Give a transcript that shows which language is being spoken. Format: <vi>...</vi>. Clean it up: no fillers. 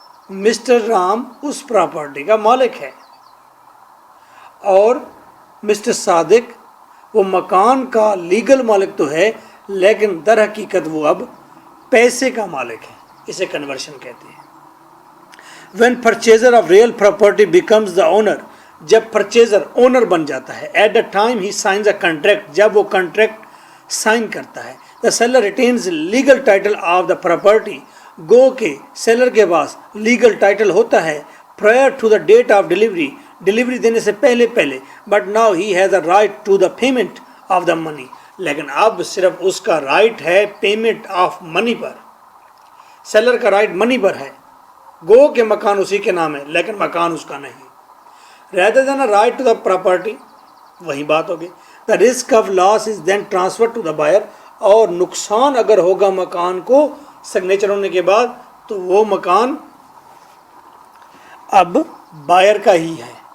<ur>Mister Ram اس property کا مالک ہے اور مسٹر صادق وہ مکان کا لیگل مالک تو ہے لیکن در حقیقت وہ اب پیسے کا مالک ہے. اسے کنورشن کہتے ہیں.</ur> <en>when purchaser of real property becomes the owner,</en> <ur>جب پرچیزر اونر بن جاتا ہے,</ur> <en>at the time he signs a contract,</en> <ur>جب وہ کنٹریکٹ سائن کرتا ہے,</ur> <en>the seller retains legal title of the property,</en> <ur>گو کہ سیلر کے پاس لیگل ٹائٹل ہوتا ہے</ur> <en>prior to the date of delivery,</en> <ur>delivery دینے سے پہلے,</ur> <en>but now he has a right to the payment of the money,</en> <ur>لیکن اب صرف اس کا رائٹ ہے payment of money per. Seller کا رائٹ منی پر ہے, گو کہ مکان اسی کے نام ہے لیکن مکان اس کا نہیں.</ur> <en>rather than a right to the property,</en> <ur>وہی بات ہوگی.</ur> <en>the risk of loss is then transferred to the buyer,</en> <ur>اور نقصان اگر ہوگا مکان کو سگنیچر ہونے کے بعد تو وہ مکان اب بائر کا ہی ہے.</ur>